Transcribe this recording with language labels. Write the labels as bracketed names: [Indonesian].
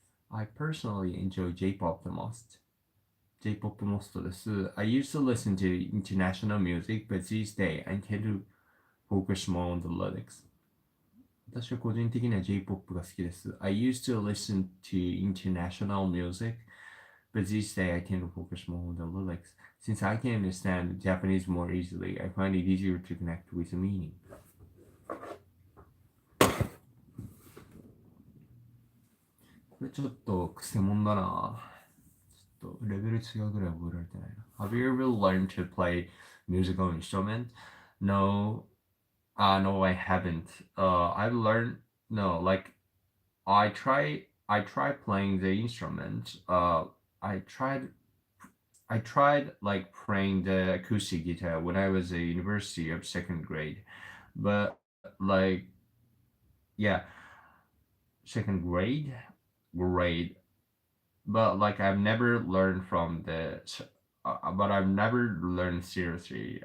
[English] I personally enjoy J-pop the most. [Japanese] J-pop モストです。 [English] I used to listen to international music, but these days I tend to focus more on the lyrics. [Japanese] 私は個人的には J-pop が好きです。 [English] I used to listen to international music, but these days I tend to focus more on the lyrics. Since I can understand Japanese more easily, I find it easier to connect with the meaning. [Japanese] これちょっとクセモンだな。レベル違うぐらい覚えられてないな。 [English] Have you ever learned to play musical instrument? No, no, I haven't. I've learned no, like I tried playing the instrument. I tried like playing the acoustic guitar when I was at university of second grade, but like yeah, second grade, but like I've never learned from but I've never learned seriously.